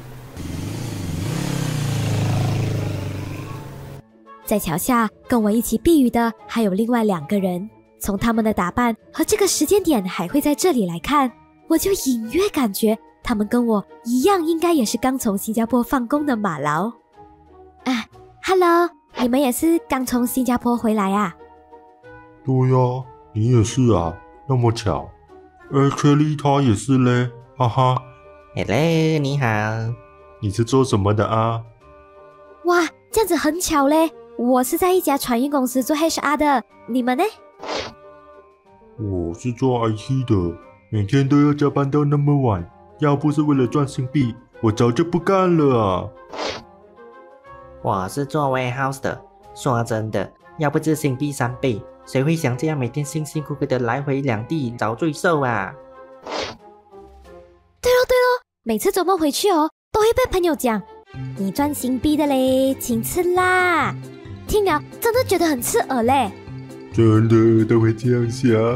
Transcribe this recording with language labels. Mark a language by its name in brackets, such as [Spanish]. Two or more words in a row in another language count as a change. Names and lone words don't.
[Chinese] 在橋下跟我一起避雨的還有另外2個人，從他們的打扮和這個時間點還會在這裡來看，我就隱約感覺他們跟我一樣，應該也是剛從新加坡放工的馬勞。Hello，你們也是剛從新加坡回來啊？對呀，你也是啊，那麼巧。Actually， 他也是嘞，哈哈。 Hello， 你好。你是做什麼的啊？哇，這樣子很巧嘞！我是在一家船運公司做 HR 的，你們呢？我是做 IT 的，每天都要加班到那麼晚，要不是為了賺新幣，我早就不幹了啊。我是做 warehouse 的，說真的，要不是新幣3倍，誰會想這樣每天辛辛苦苦的來回兩地找罪受啊？對咯，每次周末回去哦，都會被朋友講，你賺新幣的嘞，請吃啦。聽了真的覺得很刺耳嘞。真的都會這樣想？